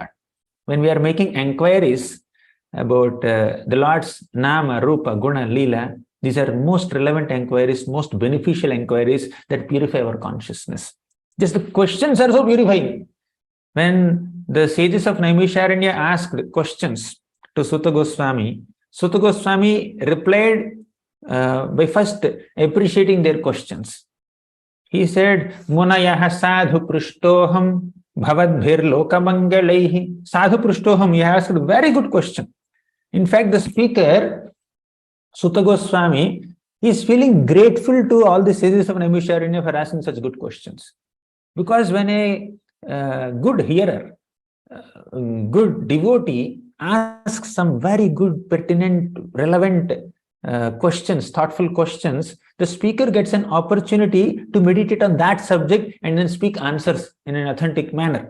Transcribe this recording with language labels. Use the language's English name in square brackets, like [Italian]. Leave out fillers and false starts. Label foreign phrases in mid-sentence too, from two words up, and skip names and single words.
[English] When we are making inquiries about the Lord's [Sanskrit] Nama, Rupa, Guna, Leela, [English] these are most relevant inquiries, most beneficial inquiries that purify our consciousness. Just the questions are so purifying. When the sages of Naimisharanya asked questions to Sutta Goswami replied by first appreciating their questions. He said, [Sanskrit] Munayah sadhu prishtoham bhavadbhir lokamangalayhi. Sadhu prishtoham, [English] he asked a very good question. In fact, the speaker, Sutta Goswami, is feeling grateful to all the sages of Naimisharanya for asking such good questions. Because when a good hearer, good devotee asks some very good, pertinent, relevant questions, thoughtful questions, the speaker gets an opportunity to meditate on that subject and then speak answers in an authentic manner.